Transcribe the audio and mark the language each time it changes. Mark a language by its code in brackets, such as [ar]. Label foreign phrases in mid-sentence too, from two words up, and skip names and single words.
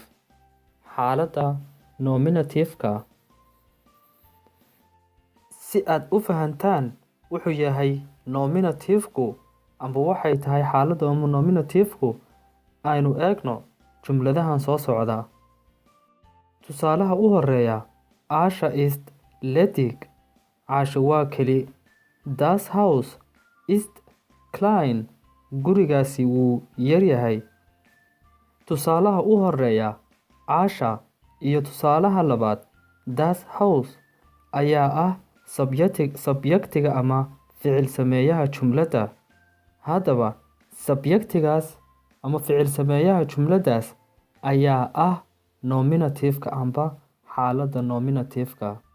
[so] Xaaladda nominative-ka si aad u fahantaan wuxuu yahay nominative-ku amba waxay tahay xaaladda nominative-ku aynu eegno jumladahan soo socda. Tusaalaha u horeeya [de] Asha ist ledig. [so] Asha waa keli. [de] Das Haus ist klein. [so] Gurigaasi wuu yar yahay. Tusaalaha u horeeya Asha iyo tusaalaha labaad [de] Das Haus [so] ayaa ah subjectiga ama ficil sameeyaha jumladda. Haddaba subjectigaas ama ficil sameeyaha jumladdaas ayaa ah nominative-ka amba xaaladda nominative-ka.